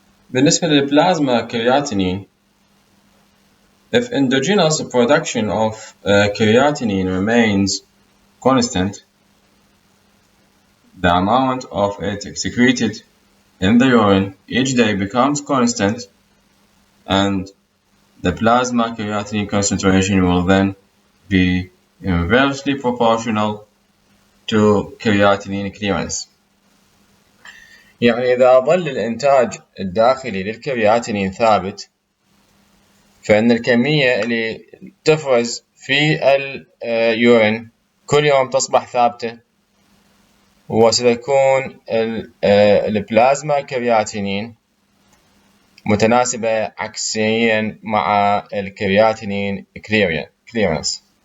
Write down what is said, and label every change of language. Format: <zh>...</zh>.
<ar>بالنسبة للبلازما كرياتينين</ar> <en>If endogenous production of creatinine remains constant, the amount of it excreted in the urine each day becomes constant, and the plasma creatinine concentration will then be inversely proportional to creatinine clearance.</en> <ar>يعني إذا ظل الإنتاج الداخلي للكرياتينين ثابت، فإن الكمية اللي تفرز في اليورين كل يوم تصبح ثابتة، وستكون البلازما كرياتينين متناسبة عكسيا مع الكرياتينين clearance.</ar>